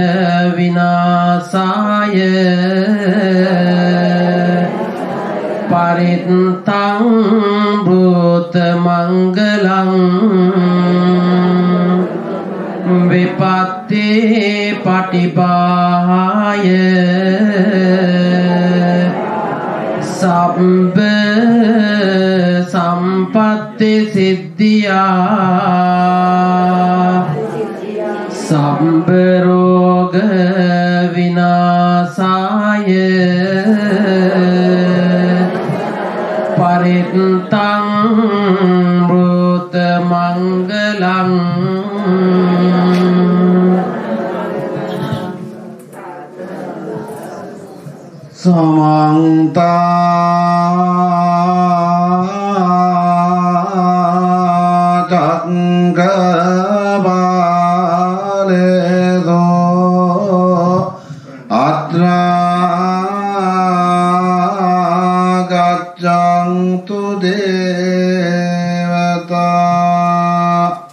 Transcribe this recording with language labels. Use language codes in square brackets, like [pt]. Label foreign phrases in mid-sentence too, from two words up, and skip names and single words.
[pi] විනාශාය පරිත්තං භූත මංගලං විපත්ති පටිභාය සබ්බ සම්පත්ති සිද්ධියා සබ්බ රෝග විනාශාය පරිත්තං භූත මංගලං සමන්ත චක්කවාලේසෝ අත්‍රා ගච්ඡන්තු දේවතා